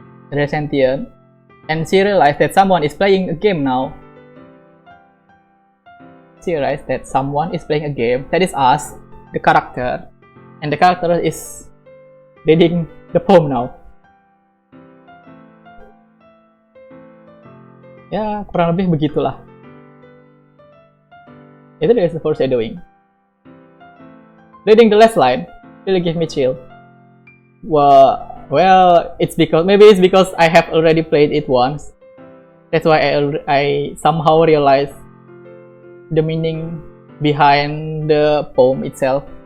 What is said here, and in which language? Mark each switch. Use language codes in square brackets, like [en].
[en] They're sentient, and she realized that someone is playing a game now. She realized that someone is playing a game. That is us, the character, and the character is reading the poem now. [id] Ya, kurang lebih begitulah. Itu dari foreshadowing. [en] Reading the last line really give me chill. Well, maybe it's because I have already played it once. That's why I somehow realized the meaning behind the poem itself.